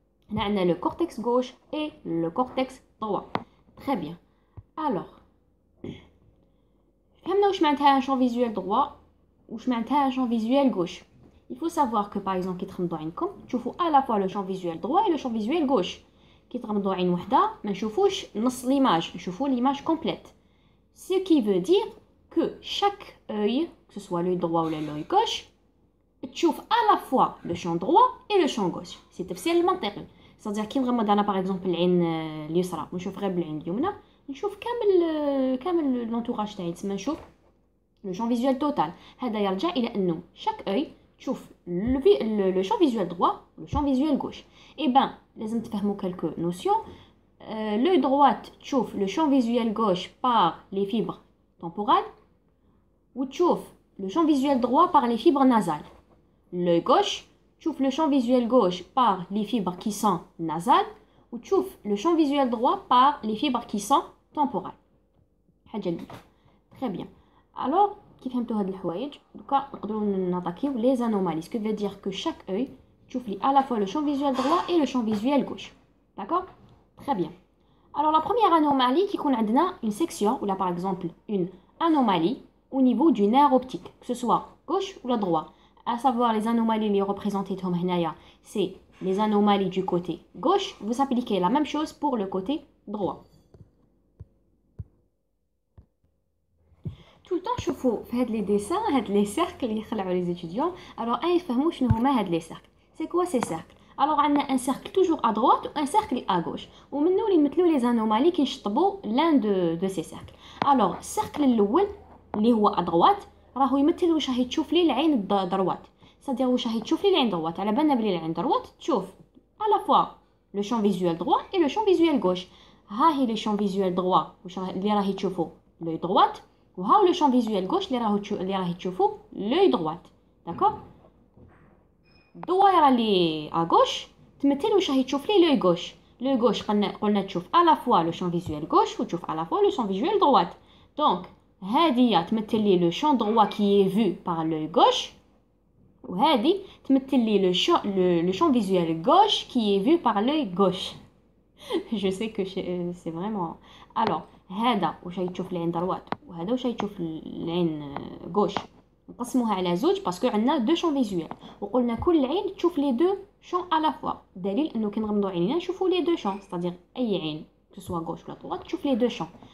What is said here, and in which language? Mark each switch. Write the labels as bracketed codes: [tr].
[ar] هنا عندنا [fr] le cortex gauche et le cortex droit. Très bien. Alors [ar] فهمنا واش معناتها [fr] un champ visuel droit [ar] واش معناتها [fr] un champ visuel gauche. Il faut savoir que par exemple [ar] كي تغمضوا عينكم تشوفوا [fr] à la fois le champ visuel droit et le champ visuel gauche. [ar] كي تغمضوا عين وحده ما نشوفوش نص [fr] l'image, [ar] نشوفوا [fr] l'image complète. Ce qui veut dire que chaque œil, que ce soit l'œil droit ou l'œil gauche, [ar] تشوف [fr] à la fois le champ droit et le champ gauche. C'est [ar] تفسير المنطقي. [fr] c'est-à-dire [ar] كي نغمض انا [fr] par exemple [ar] العين اليسرى ونشوف غير بالعين اليمنى نشوف كامل [fr] l'entourage [ar] تاعي تسمى نشوف [fr] le champ visuel total. [ar] هذا يرجع الى انه [fr] chaque œil [ar] تشوف [fr] le champ visuel droit le champ visuel gauche. Et ben [ar] لازم تفهموا [fr] quelques notions. L'œil droit [ar] تشوف [fr] le champ visuel gauche par les fibres temporales ou تشوف le champ visuel droit par les fibres nasales. L'œil gauche [ar] تشوف [fr] le champ visuel gauche par les fibres qui sont nasales ou تشوف le champ visuel droit par les fibres qui sont temporales. [ar] حاجة [fr] très bien. Alors [ar] كيف فهمتوا هاد الحوايج دوكا نقدروا نطاكيو [fr] les anomalies. Ce qui veut dire que chaque œil [ar] تشوف لي [fr] à la fois le champ visuel droit et le champ visuel gauche. D'accord? Très bien. Alors la première anomalie qui qu'on a une section ou là par exemple une anomalie au niveau du nerf optique, que ce soit gauche ou la droite. À savoir les anomalies les représentées c'est les anomalies du côté gauche. Vous appliquez la même chose pour le côté droit. Tout le temps [ar] شوفوا في هاد [fr] les dessins [ar] هاد [fr] les cercles [ar] اللي يخلعوا [fr] les étudiants. Alors [ar] يفهموا شنو هما هاد [fr] les cercles. C'est quoi ces cercles? Alors on a un cercle toujours à droite ou un cercle à gauche. Ou maintenant les mettre les anomalies qui [ar] نشطبوا [fr] l'un de ces cercles. Alors cercle [ar] الاول اللي هو [fr] à droite [ar] راهو يمثل واش راهي تشوف لي العين [fr] droite. c'est-à-dire [ar] واش راهي تشوف لي العين [fr] droite. [ar] على بالنا بلي العين [fr] droite تشوف à la fois le champ visuel droit et le champ visuel gauche. [ar] ها هي [fr] les champs visuel droit [ar] واش اللي راهي تشوفوا [fr] l'œil droite [ar] وها [fr] le champ visuel gauche [ar] اللي راهي تشوفوا [fr] l'œil droite. D'accord. [ar] الدوائره اللي [fr] à gauche [ar] تمثل واش راهي تشوف لي [fr] l'œil gauche. l'œil gauche [ar] قلنا تشوف [fr] à la fois le champ visuel gauche [ar] وتشوف [fr] à la fois le champ visuel droite. donc [ar] هذه تمثل لي [fr] le champ droit qui est vu par l'œil gauche [ar] وهذه تمثل لي [fr] le champ visuel gauche qui est vu par l'œil gauche. je sais que c'est vraiment. alors [ar] هذا واش راهي تشوف العين [fr] droite [ar] وهذا واش راهي تشوف العين [fr] gauche. [ar] نقسموها على زوج باسكو عندنا [fr] دو شون فيزوال [ar] وقلنا كل عين تشوف لي [fr] دو شون على فوا. [ar] دليل انه كي نغمضوا عينينا نشوفوا لي [fr] دو شون. c'est-à-dire [ar] اي عين [fr] que ce soit gauche [ar] ولا [fr] droite [ar] تشوف لي دو شون.